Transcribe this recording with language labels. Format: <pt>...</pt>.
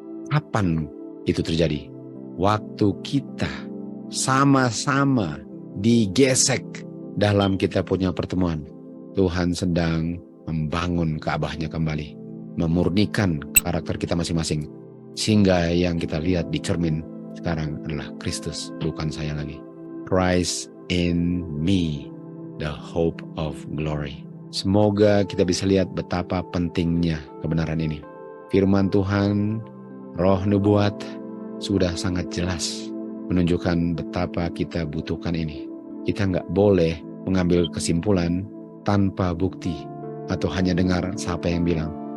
<id>Kapan itu terjadi? Waktu kita sama-sama digesek dalam kita punya pertemuan. Tuhan sedang membangun Ka'bahnya kembali, memurnikan karakter kita masing-masing, sehingga yang kita lihat di cermin sekarang adalah Kristus, bukan saya lagi.</id> <en>Christ in me, the hope of glory.</en> <id>Semoga kita bisa lihat betapa pentingnya kebenaran ini. Firman Tuhan, roh nubuat sudah sangat jelas menunjukkan betapa kita butuhkan ini. Kita nggak boleh mengambil kesimpulan tanpa bukti atau hanya dengar siapa yang bilang.</id>